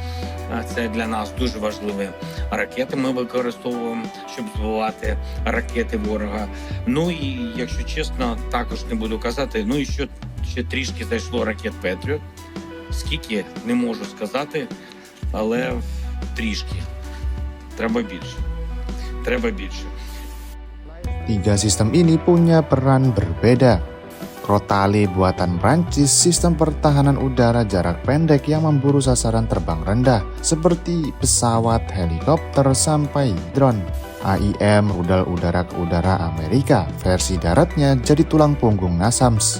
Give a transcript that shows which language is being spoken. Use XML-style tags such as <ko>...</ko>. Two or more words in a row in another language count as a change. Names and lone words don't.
<uk>Це для нас дуже важливі ракети. Ми використовуємо, щоб збивати ракети ворога. Ну і, якщо чесно, також не буду казати, і ще трішки зайшло ракет «Петріот». Скільки, не можу сказати, але трішки. Треба більше.</uk> <id>3 sistem ini punya peran berbeda. Crotale buatan Prancis, sistem pertahanan udara jarak pendek yang memburu sasaran terbang rendah, seperti pesawat, helikopter, sampai drone. AIM, rudal udara ke udara Amerika, versi daratnya jadi tulang punggung NASAMS.</id>